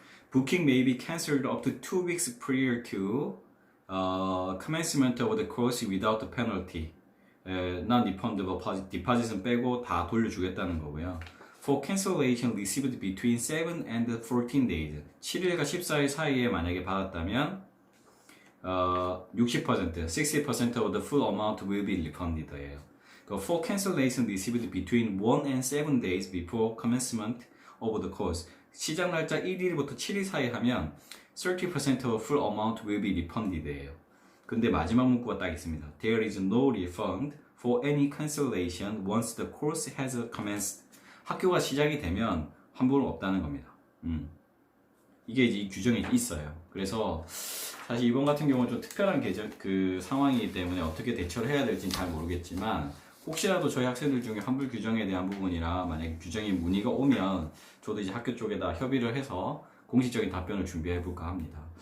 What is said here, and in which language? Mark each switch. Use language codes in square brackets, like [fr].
[en] Booking may be cancelled up to 2 weeks prior to commencement of the course without the penalty. Non-refundable deposit [ko] 은 빼고 다 돌려주겠다는 거고요. [en] For cancellation received between 7 and 14 days. [ko] 7일과 14일 사이에 만약에 받았다면 [en] 60% of the full amount will be refunded. For cancellation received between 1 and 7 days before commencement of the course. [ko] 시작 날짜 1일부터 7일 사이 하면 [en] 30% of full amount will be refunded. [ko] 근데 마지막 문구가 딱 있습니다. [en] There is no refund for any cancellation once the course has commenced. [ko] 학교가 시작이 되면 환불은 없다는 겁니다. 이게 이제 이 규정이 있어요. 그래서 사실 이번 같은 경우는 좀 특별한 상황이기 때문에 어떻게 대처를 해야 될지는 잘 모르겠지만 혹시라도 저희 학생들 중에 환불 규정에 대한 부분이나 만약에 규정에 문의가 오면 저도 이제 학교 쪽에다 협의를 해서 공식적인 답변을 준비해 볼까 합니다.